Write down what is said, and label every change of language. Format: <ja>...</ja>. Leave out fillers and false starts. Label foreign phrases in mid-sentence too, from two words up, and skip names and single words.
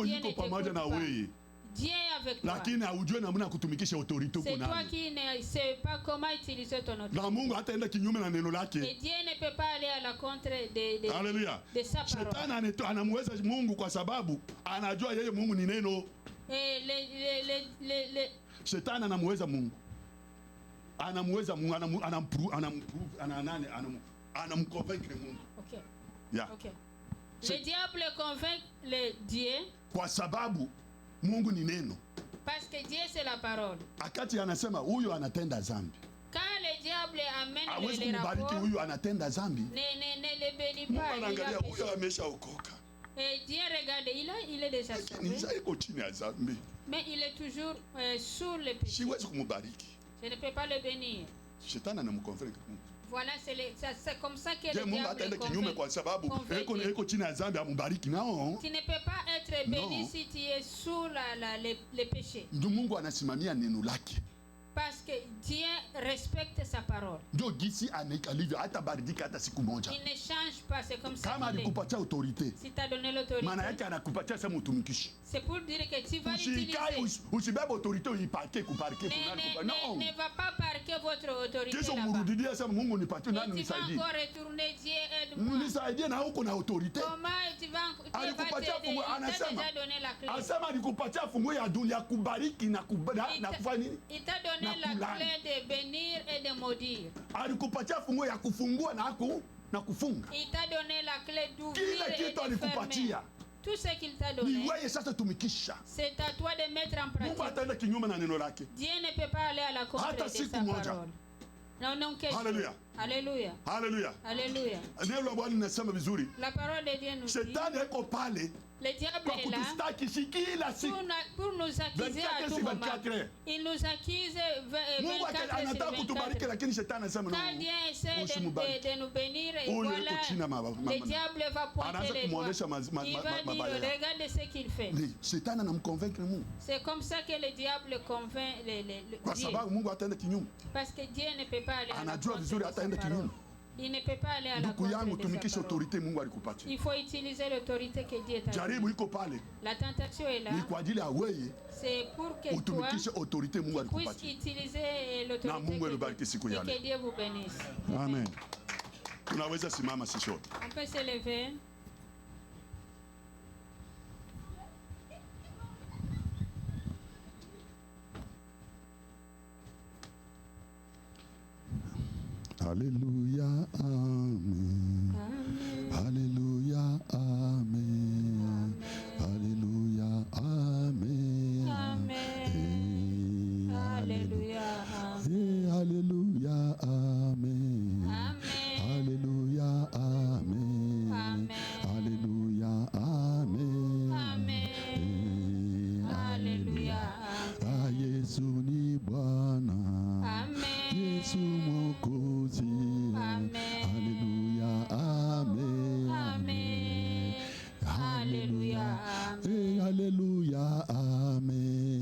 <fr>que Dieu</fr> <sw>yuko</sw> <fr>ne</fr> <sw>pamoja</sw> <fr>t'écoute</fr> <sw>na</sw> <fr>pas.</fr> <sw>wewe,</sw> <fr>Dieu est avec toi.</fr> <sw>lakini haujue namna ya kutumikisha autorite uko</sw> <fr>C'est toi</fr> <sw>nayo.</sw> <fr>qui ne sais pas comment utiliser ton autorité.</fr> <sw>Na Mungu hataenda kinyume na neno</sw> <fr>Et</fr> <sw>lake.</sw> <fr>Dieu ne peut pas aller à la contre de</fr> <sw>Haleluya.</sw> <fr>de sa parole.</fr> <sw>Shetani anamweza Mungu kwa sababu anajua yeye Mungu ni neno.</sw> <fr>Et</fr> <sw>Shetani anamweza Mungu, anamweza Mungu, anamconvaincre Mungu. Ok. Yeah. Ok.</sw> <fr>Le diable convainc le Dieu</fr> <sw>Kwa sababu Mungu ni neno.</sw> <fr>parce que Dieu c'est la parole.</fr> <sw>Akati anasema huyu anatenda dhambi,</sw> <fr>Quand le diable amène</fr> <sw>hawezi</sw> <fr>les</fr> <sw>kumbariki</sw> <fr>rapports,</fr> <sw>huyu anatenda dhambi.</sw> <fr>ne le bénit</fr> <sw>Mungu</sw> <fr>pas, il</fr> <sw>anaangalia</sw> <fr>a</fr> <sw>huyu</sw> <fr>péché.</fr> <sw>ameshaokoka,</sw> <fr>Et Dieu regarde, il est déjà</fr> <sw>lakini</sw> <fr>sauvé,</fr> <sw>sasa iko chini ya dhambi,</sw> <fr>mais il est toujours sous le péché.</fr> <sw>siwezi kumbariki.</sw> <fr>Je ne peux pas le bénir.</fr> <sw>Shetani anamconvaincre Mungu.</sw> <fr>Voilà, c'est comme ça que Je le</fr> <sw>Mungu</sw> <fr>diable</fr> <sw>ataenda kinyume kwa sababu eko chini ya dhambi amubariki nao.</sw> <fr>Tu ne peux pas être béni si tu es sous les péchés.</fr> <sw>Ndio Mungu anasimamia neno lake.</sw> <fr>Parce que Dieu respecte sa parole.</fr> <sw>Ndio gisi alivyo hata badilika hata siku moja.</sw> <fr>Il ne change pas, c'est comme ça.</fr> <sw>Kama alikupatia autorité.</sw> <fr>Si tu as donné l'autorité.</fr> <sw>Maana yake anakupatia sasa mtumikishi.</sw> <fr>C'est pour dire que tu vas l'utiliser.</fr> <sw>Usibebe autorité uipake kuparke</sw> <fr>Non. Ne va pas parquer votre autorité</fr> <sw>Kesho</sw> <fr>là-bas.</fr> <sw>murudilie sasa Mungu nipatie nani</sw> <fr>Tu vas</fr> <sw>nisaidie.</sw> <fr>encore retourner, Dieu aide-moi.</fr> <sw>Nisaidie na huko na autorité.</sw> <fr>Comment tu vas</fr> <sw>Alikupatia funguo anasema.</sw> <fr>déjà donné la clé.</fr> <sw>Anasema alikupatia funguo ya dunia kubariki na kufanya nini?</sw> <fr>Il t'a donné la clé de bénir et de maudire.</fr> <sw>Alikupatia funguo ya kufungua na kufunga.</sw> <fr>Il t'a donné la clé d'ouvrir</fr> <sw>Kila</sw> <fr>et</fr> <sw>kitu</sw> <fr>de</fr> <sw>alikupatia.</sw> <fr>fermer. Tout ce qu'il t'a</fr> <sw>Ni</sw> <fr>donné,</fr> <sw>wewe sasa tumikisha.</sw> <fr>c'est à toi de mettre en</fr> <sw>Mungu</sw> <fr>pratique.</fr> <sw>ataenda kinyume na neno lake.</sw> <fr>Dieu ne peut pas aller à la contre</fr> <sw>Hata</sw> <fr>de</fr> <sw>siku</sw> <fr>sa</fr> <sw>moja.</sw> <fr>parole. Non, que</fr> <sw>Hallelujah.</sw> <fr>Alléluia.</fr> <sw>Haleluya.</sw> <fr>Alléluia.</fr> <sw>Neno la Bwana linasema vizuri.</sw> <fr>La parole de Dieu nous dit,</fr> <sw>Shetani yuko pale</sw> <fr>le diable</fr> <sw>kwa</sw> <fr>est là</fr> <sw>kutustaki kila siku.</sw> <fr>pour nous accuser à 24 tout sur moment. 24. Il nous accuse</fr> <sw>Mungu</sw> <fr>24</fr> <sw>anataka</sw> <fr>sur</fr> <sw>kutubariki</sw> <fr>24.</fr> <sw>lakini shetani anasema</sw> <fr>Quand Dieu essaie de nous bénir, et</fr> <sw>Ule</sw> <fr>voilà,</fr> <sw>uko chini ya</sw> <fr>le diable va pointer</fr> <sw>Anaanza</sw> <fr>les doigts.</fr> <sw>kumuonesha</sw> <fr>Il va dire,</fr> <sw>mabaya.</sw> <fr>regarde ce qu'il fait.</fr> <sw>Shetani anamconvaincre Mungu.</sw> <fr>C'est comme ça que le diable convainc</fr> <sw>Kwa</sw> <fr>Dieu.</fr> <sw>sababu Mungu ataenda kinyume.</sw> <fr>Parce que Dieu ne peut pas aller à la</fr> <sw>Anajua</sw> <fr>contre</fr> <sw>vizuri</sw> <fr>de sa</fr> <sw>ataenda</sw> <fr>parole.</fr> <sw>kinyume.</sw> <fr>Il ne peut pas aller à la</fr> <sw>Ndugu yangu</sw> <fr>contre de</fr> <sw>tumikisha</sw> <fr>sa parole.</fr> <sw>autorite Mungu alikupatia.</sw> <fr>Il faut utiliser l'autorité que Dieu t'a</fr> <sw>Jaribu</sw> <fr>donnée.</fr> <sw>iko pale.</sw> <fr>La tentation est là.</fr> <sw>Ni kwa ajili ya wewe</sw> <fr>C'est pour que toi</fr> <sw>utumikishe autorite Mungu</sw> <fr>puisses</fr> <sw>alikupatia.</sw> <fr>utiliser</fr> <sw>Na</sw> <fr>l'autorité</fr> <sw>Mungu alibariki siku ya</sw> <fr>et</fr> <sw>leo.</sw> <fr>que Dieu vous bénisse. Amen.</fr> <sw>Tunaweza simama sisi sote.</sw> <fr>On peut se lever. Hallelujah, amen. Hallelujah, amen. Hallelujah, amen. Amen. Alléluia. Hallelujah, amen. Amen. Hallelujah, amen. Amen. Hallelujah, amen. Amen. Alléluia.</fr> <sw>Ah, Yesu ni Bwana. Amen. Yesu Mwokozi. Amen. Hallelujah, amen. Amen. Alléluia. Hallelujah, amen.</sw>